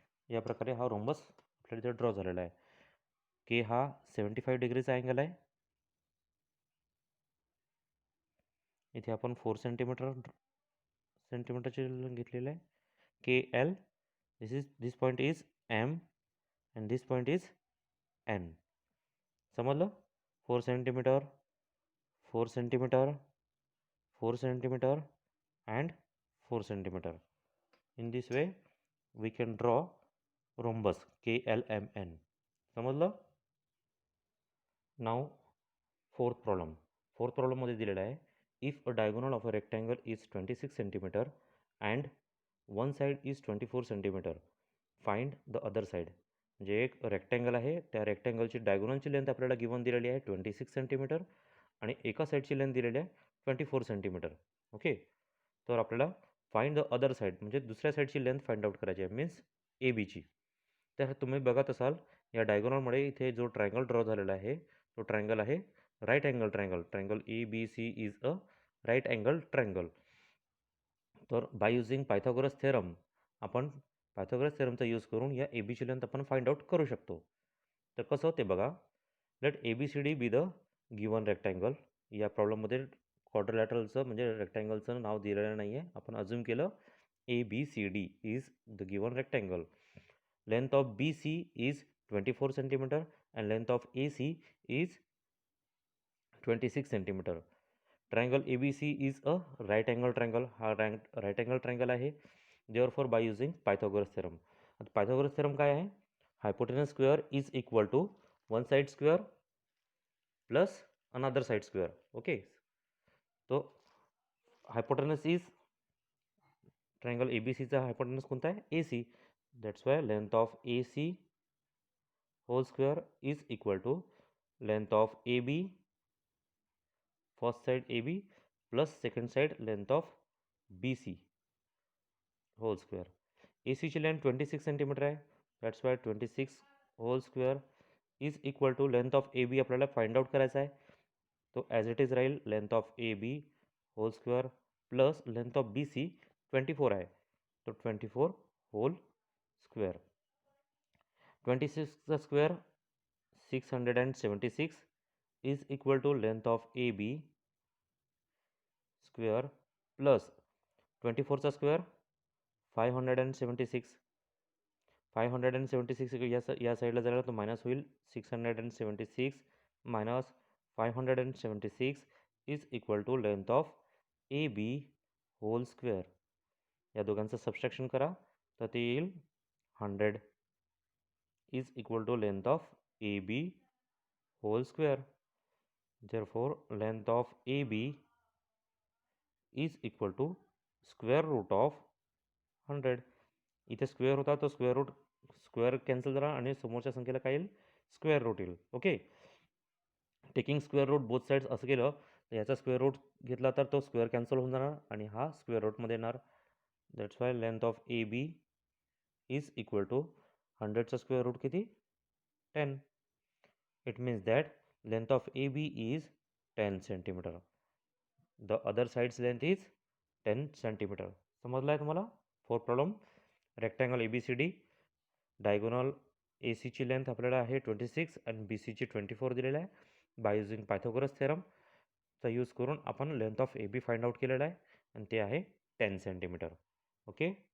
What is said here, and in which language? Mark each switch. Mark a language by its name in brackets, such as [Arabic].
[Marathi] या प्रकारे हा रोम्बस आपल्याला इथे ड्रॉ झालेला आहे. के हा 75 डिग्रीचा अँगल आहे. इथे आपण 4 सेंटीमीटरचे घेतलेलं आहे. [English] K L, this point is M and this point is N. [Marathi] समजलं? [English] 4 centimetre, 4 centimetre, 4 centimetre and 4 centimetre. In this way we can draw rhombus KLMN. [Marathi] समजलं? नाव फोर्थ प्रॉब्लेममध्ये दिलेला आहे, [English] If a diagonal of a rectangle is 26 centimetre and one side is 24 centimetre, find the other side. [Marathi] म्हणजे एक rectangle आहे, त्या रेक्टँगलची डायगोनलची length आपल्याला given दिलेली आहे 26 सेंटीमीटर, आणि एका साईडची लेंथ दिलेली आहे 24 सेंटीमीटर. ओके. तर आपल्याला फाइंड द अदर साईड म्हणजे दुसऱ्या साईडची लेंथ फाइंड आउट करायची आहे, मीन्स ABची. तर तुम्ही बघत असाल या डायगोनलमध्ये इथे जो ट्रायंगल ड्रॉ झालेला आहे तो ट्रायंगल आहे right angle triangle. [English] Triangle ABC is a right angle triangle. [Marathi] तर बाय युझिंग पायथागोरस थेरम आपण पायथागोरस थेरमचा यूज करून या ABची लेंथ आपण फाइंड आउट करू शकतो. तर कसं ते बघा. [English] Let A B C D be the given rectangle. [Marathi] या प्रॉब्लेममध्ये क्वाड्रिलॅटरलचं म्हणजे रेक्टँगलचं नाव दिलेलं नाही आहे. आपण अज्युम केलं [English] A B C D is the given rectangle. Length of B C is 24 centimetre and length of A C is 26 centimetre. Triangle A B C is a right angle triangle. [Marathi] हा right angle triangle आहे. [English] Therefore by using Pythagoras theorem. [Marathi] आता Pythagoras theorem काय आहे? [English] Hypotenuse square is equal to one side square plus another side square. Okay. [Marathi] तो hypotenuse is triangle A B सीचा hypotenuse कोणता आहे? [English] A C. That's why length of A C whole square is equal to length of A B first side A B plus second side length of B C whole square. [Marathi] ए सीची length 26 centimetre आहे. [English] that's why 26 whole square is equal to length of A B [Marathi] आपल्याला find out करायचा आहे. [English] तो as it is राहील length of A B whole square plus length of B C 24 आहे. तो 24 whole square. 26चा square 676 is equal to length of A B square plus 24चा square 576. [Marathi] 576 या साईडला झाला तो मायनस होईल. [English] 676 minus 576 is equal to length of A B whole square. [Marathi] या दोघांचं subtraction करा तर ते येईल 100 is equal to length of A B hole square. [English] Therefore length of A B is equal to square root of 100. [Marathi] इथे square होता तो square cancel झाला आणि समोरच्या संख्येला काय येईल? स्क्वेअर रूट येईल. Okay. Taking square route both sides असं केलं तर याचा स्क्वेअर रूट घेतला तर तो स्क्वेअर कॅन्सल होऊन जाणार आणि हा स्क्वेअर रूटमध्ये येणार. [English] that's why length of A B is equal to [Marathi] 100चा square route किती? [English] 10. It means that length of A B is 10 centimetre. The other sides length is 10 centimetre. [Marathi] समजलं आहे तुम्हाला? Fourth problem. Rectangle A B C D. Diagonal A सीची length आपल्याला आहे 26 आणि बी सीची 24 दिलेलं आहे. बाय युझिंग पायथागोरस थेरमचा यूज करून आपण length of A B find out केलेलं आहे आणि ते आहे 10 सेंटीमीटर. ओके.